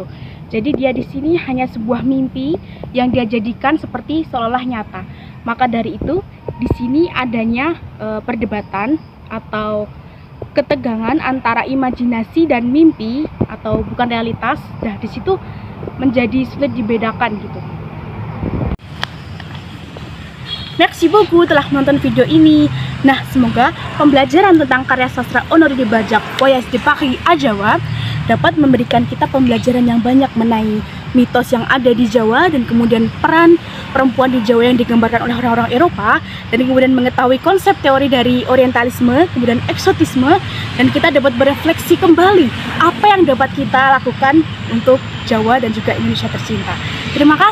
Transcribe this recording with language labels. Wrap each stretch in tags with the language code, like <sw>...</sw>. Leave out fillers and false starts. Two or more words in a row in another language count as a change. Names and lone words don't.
<id>Jadi dia di sini hanya sebuah mimpi yang dia jadikan seperti seolah nyata. Maka dari itu di sini adanya perdebatan atau ketegangan antara imajinasi dan mimpi atau bukan realitas. Nah, di situ menjadi sulit dibedakan gitu.</id> <fr>Merci beaucoup</fr> <id>telah menonton video ini. Nah, semoga pembelajaran tentang karya sastra Honoré de Bajak, Voyage de Paris à Jawa, dapat memberikan kita pembelajaran yang banyak mengenai mitos yang ada di Jawa, dan kemudian peran perempuan di Jawa yang digambarkan oleh orang-orang Eropa, dan kemudian mengetahui konsep teori dari orientalisme, kemudian eksotisme, dan kita dapat berefleksi kembali apa yang dapat kita lakukan untuk Jawa dan juga Indonesia tercinta.</id>